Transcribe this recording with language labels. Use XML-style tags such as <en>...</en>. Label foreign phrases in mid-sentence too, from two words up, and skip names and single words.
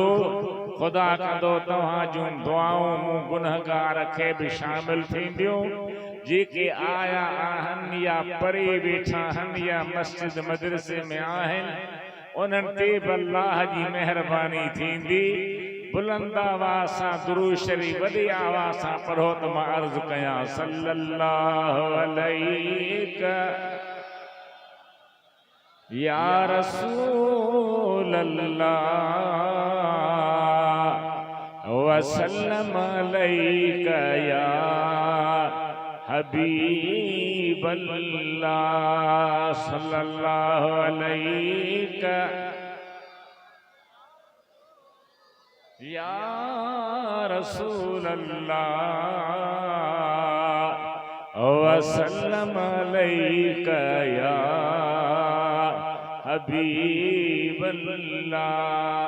<sd>खुदा कंदो तव्हां जूं दुआऊं मूं गुनहगार खे बि शामिल थींदियूं, जेके आया आहिनि या परे वेठा आहिनि या मस्जिद मदरसे में आहिनि, उन्हनि ते बि अल्लाह जी महिरबानी थींदी। बुलंद आवाज़ सां दुरूद शरीफ वॾी आवाज़ सां पढ़ो त मां अर्ज़ कयां</sd> <ar>صلى الله عليه يا رسول الله وسلم عليك يا حبيب الله صلى الله عليك يا رسول الله وسلم عليك يا حبيب الله.</ar>